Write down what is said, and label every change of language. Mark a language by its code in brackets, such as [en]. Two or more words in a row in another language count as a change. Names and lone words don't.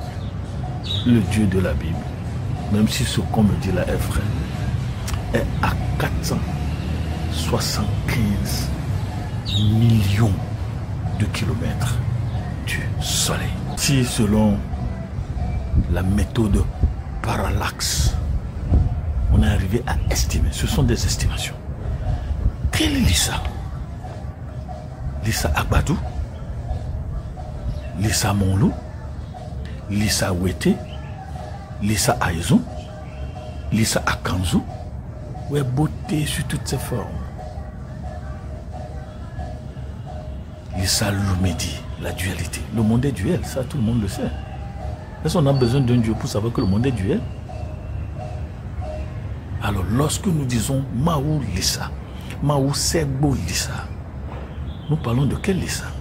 [fr] Le Dieu de la Bible, même si ce qu'on me dit là est vrai, est à 475 millions de kilomètres du soleil. Si selon la méthode parallaxe, on est arrivé à estimer, ce sont des estimations. Quel est Lissa? Lissa Agbadou, Lissa Monlou, Lissa Wete, Lissa Aizou, Lissa Akanzou, ou est beauté sur toutes ses formes. Lissa Lumedi, la dualité. Le monde est duel, ça tout le monde le sait. Est-ce qu'on a besoin d'un Dieu pour savoir que le monde est duel? Alors lorsque nous disons Mahou Lissa, Mahou Segbo Lissa, nous parlons de quel Lissa?